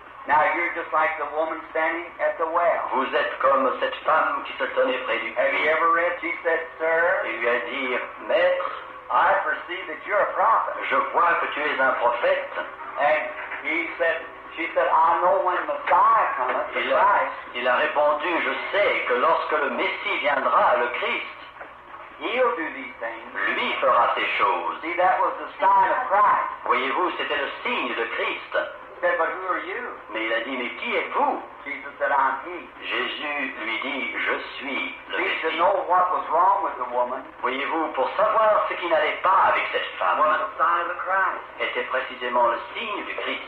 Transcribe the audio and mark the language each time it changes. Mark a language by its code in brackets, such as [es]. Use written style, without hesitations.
[en] Now you're just like the woman standing at the well. [fr] Vous êtes comme cette femme qui se tenait près du puits. [en] Have you ever read? She said, "Sir." [fr] Il lui a dit, Maître, [en] I perceive that you're a prophet. [fr] Je vois que tu es un prophète. [en] And he said, she said, I know when Messiah cometh, the Christ. [fr] Il a répondu, je sais que lorsque le Messie viendra, le Christ, [en] He'll do these things. [fr] Lui fera ces choses. [en] See, that was the sign of Christ. [fr] Voyez-vous, c'était le signe de Christ. [en] He said, but who are you? [fr] Mais il a dit, mais qui êtes-vous? [en] Jesus said, I'm He. [fr] Jésus lui dit, je suis le Messie. [en] To know what was wrong with the woman, [fr] voyez-vous, pour savoir ce qui n'allait pas avec cette femme, [en] was the sign of the Christ. [fr] Était précisément le signe du Christ.